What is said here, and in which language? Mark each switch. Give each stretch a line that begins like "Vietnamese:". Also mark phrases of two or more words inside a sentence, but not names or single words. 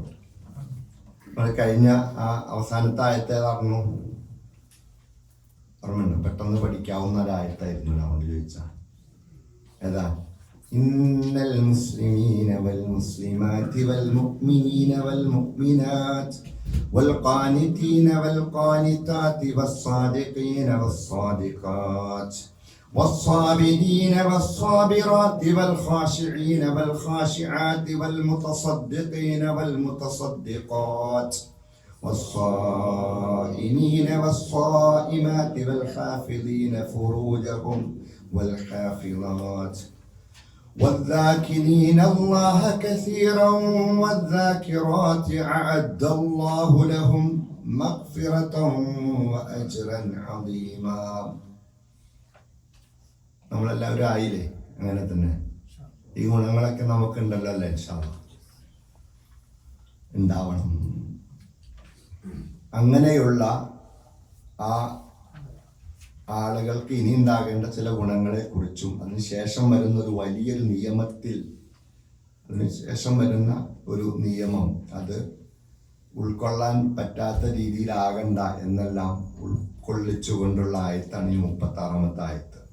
Malayalam: നമ്മൾ കഴിഞ്ഞ ആ അവസാനത്തെ ആയത്തെ പറഞ്ഞു ഓർമ്മയുണ്ട്? പെട്ടെന്ന് പഠിക്കാവുന്ന ഒരായത്തായിരുന്നു. അതുകൊണ്ട് ചോദിച്ചാ ഏതാ?
Arabic: إن المسلمين والمسلمات والمؤمنين والمؤمنات والقانتين والقانتات والصادقين والصادقات والصابرين والصابرات والخاشعين والخاشعات والمتصدقين والمتصدقات والصائمين والصائمات والحافظين فروجهم والحافظات والذاكرين الله كثيرا والذاكرات أعد الله لهم مغفرة وأجرا عظيما.
Malayalam: നമ്മളെല്ലാവരും ആയില്ലേ? അങ്ങനെ തന്നെ ഈ ഗുണങ്ങളൊക്കെ നമുക്കുണ്ടല്ലോ അല്ലേ?
Arabic: إن شاء الله
Malayalam: ഉണ്ടാവണം. അങ്ങനെയുള്ള ആ ആളുകൾക്ക് ഇനി ഉണ്ടാകേണ്ട ചില ഗുണങ്ങളെ കുറിച്ചും അതിനുശേഷം വരുന്ന ഒരു വലിയൊരു നിയമത്തിൽ, അതിനുശേഷം വരുന്ന ഒരു നിയമം അത് ഉൾക്കൊള്ളാൻ പറ്റാത്ത രീതിയിലാകണ്ട എന്നെല്ലാം ഉൾക്കൊള്ളിച്ചുകൊണ്ടുള്ള ആയത്താണ് ഈ 36-ാമത്തെ ആയത്ത്.